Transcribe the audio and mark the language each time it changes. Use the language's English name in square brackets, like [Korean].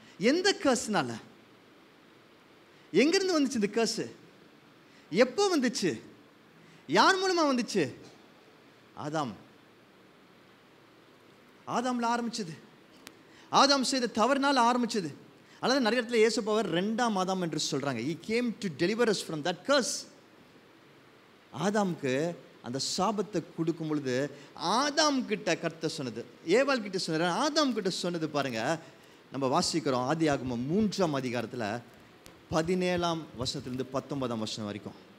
[Tamil] எந்த கர்ஸ்னால? எங்கேருந்து வந்துச்சு இந்த கர்ஸு? எப்போ வந்துச்சு? யார் மூலமாக வந்துச்சு? ஆதாம்ல ஆரம்பிச்சது. ஆதாம் செய்த தவறுனால ஆரம்பிச்சது. அதனால நிறைய இடத்துல இயேசுப்பாவர் 2ஆம் ஆதாம் என்று சொல்கிறாங்க. [English] He came to deliver us from that curse. [Tamil] ஆதாமுக்கு அந்த சாபத்தை கொடுக்கும் பொழுது ஆதாம் கிட்ட கர்த்தர் சொன்னது, ஏவாள் கிட்ட சொன்னது, ஆதாம் கிட்ட சொன்னது பாருங்க. நம்ம வாசிக்கிறோம் ஆதியாகமம் 3ஆம் அதிகாரத்தில் 17ஆம் வசனத்திலிருந்து 19ஆம் வசனம் வரைக்கும்.